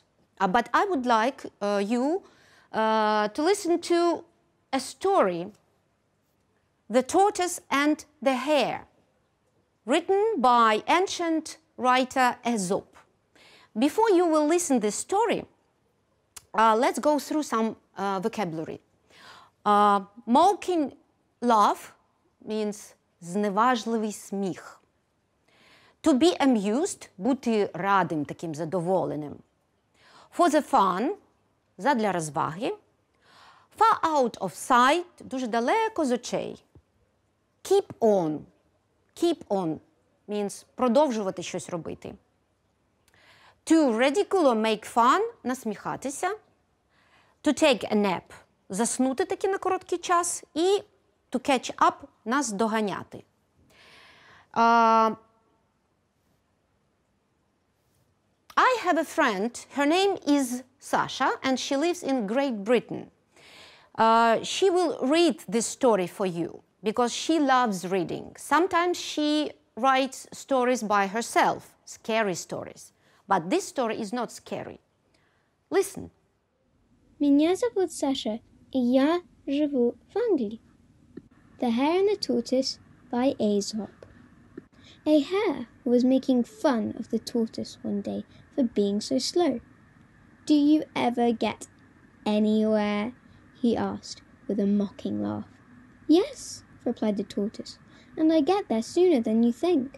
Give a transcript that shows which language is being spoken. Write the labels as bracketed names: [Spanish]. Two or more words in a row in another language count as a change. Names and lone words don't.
[English] But I would like you to listen to a story, The Tortoise and the Hare, written by ancient writer Aesop. Before you will listen this story, let's go through some vocabulary. Mocking laugh means [Ukrainian] зневажливий сміх. [English] To be amused, [Ukrainian] бути радим, таким задоволеним. [English] For the fun, [Ukrainian] задля розваги. [English] Far out of sight, [Ukrainian] дуже далеко з очей. [English] Keep on. Keep on means [Ukrainian] продовжувати щось робити. [English] To ridicule or make fun – насміхатися. To take a nap – [Ukrainian] заснути таки на короткий час. [English] І to catch up – наздоганяти. I have a friend, her name is Sasha, and she lives in Great Britain. She will read this story for you because she loves reading. Sometimes she writes stories by herself, scary stories. But this story is not scary. Listen. [Russian] Меня зовут Саша, и я живу в Англии. [English] The Hare and the Tortoise by Aesop. A hare was making fun of the tortoise one day for being so slow. Do you ever get anywhere? He asked with a mocking laugh. Yes, replied the tortoise, and I get there sooner than you think.